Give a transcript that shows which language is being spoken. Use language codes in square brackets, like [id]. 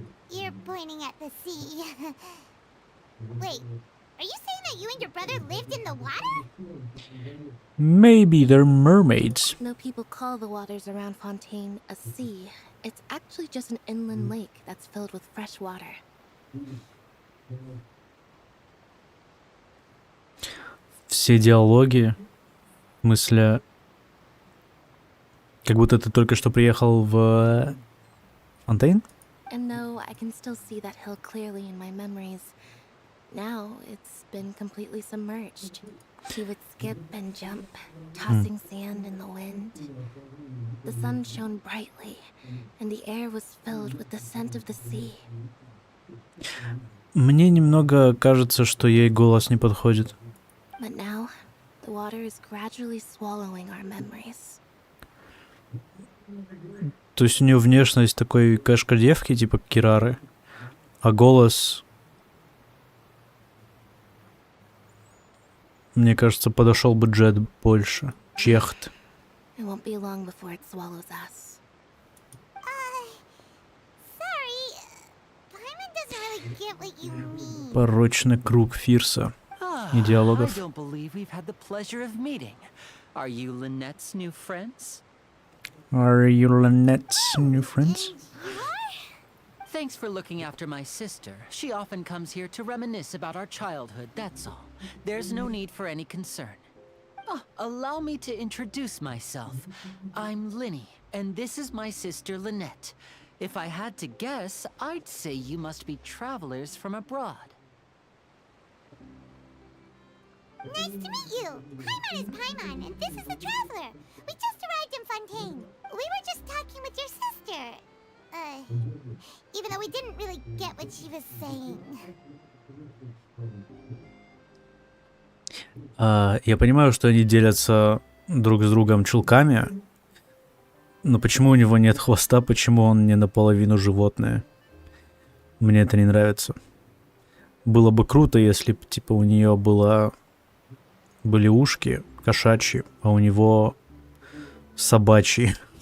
[en] You're pointing at the sea. Wait, are you saying that you and your brother lived in the water? Maybe they're mermaids. Though people call the waters around Fontaine a sea, it's actually just an inland lake that's filled with fresh water. [ru] Все диалоги, в смысле, как будто ты только что приехал в Фонтейн? [en] And though I can still see that hill clearly in my memories, now it's been completely submerged. He would skip and jump, tossing sand in the wind. The sun shone brightly, and the air was filled with the scent of the sea. [ru] Мне немного кажется, что ей голос не подходит. [en] But now, the water is gradually swallowing our memories. [ru] То есть у нее внешность такой кошка-девки, типа Кирары, а голос, мне кажется, подошел бы Джет больше. Чехт. [en] It won't be long before it swallows us. Sorry. Paimon get what you mean. [ru] Порочный круг Фирса и [en] I [ru] диалогов. [en] don't believe we've had the pleasure of meeting. Are you Lynette's new friends? Are you Lynette's new friends? Thanks for looking after my sister. She often comes here to reminisce about our childhood, that's all. There's no need for any concern. Allow me to introduce myself. I'm Linny, and this is my sister Lynette. If I had to guess, I'd say you must be travelers from abroad. Nice to meet you. Paimon is Paimon, and this is the Traveler. We just arrived in Fontaine. We were just talking with your sister. Even though we didn't really get what she was saying. [ru] Я понимаю, что они делятся друг с другом чулками, но почему у него нет хвоста, почему он не наполовину животное? Мне это не нравится. Было бы круто, если бы, типа, у нее были ушки кошачьи, а у него собачьи.